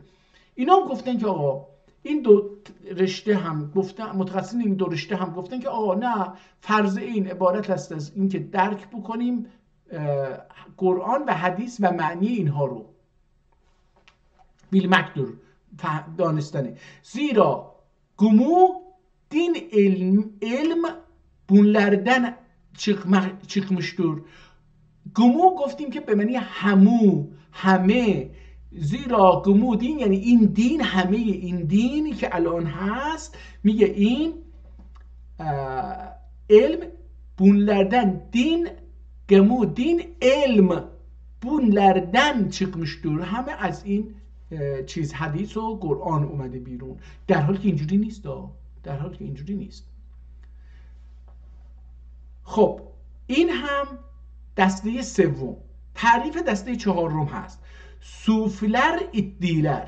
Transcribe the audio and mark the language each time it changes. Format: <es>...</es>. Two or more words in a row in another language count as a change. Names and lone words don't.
<fa>اینا هم گفتن که آقا این دو رشته هم گفتن، متخصصین این دو رشته هم گفتن که آقا نه، فرض این عبارت است از این که درک بکنیم قرآن و حدیث و معنی اینها رو، بیلمکدور دانستنه.</fa> <tr>zira cümle din ilmi bunlardan çıkmıştır.</tr> <fa>گمو گفتیم که به معنی همه، زیرا گمو دین یعنی این دین، همه این دینی که الان هست، میگه این علم bunlardan دین،</fa> <tr>cümle din ilmi bunlardan çıkmıştır,</tr> <fa>همه از این چیز حدیث و قرآن اومده بیرون، در حالی که اینجوری نیست. خب این هم دسته سوم. تعریف دسته چهارم هست صوفیلر ادیلر.</fa>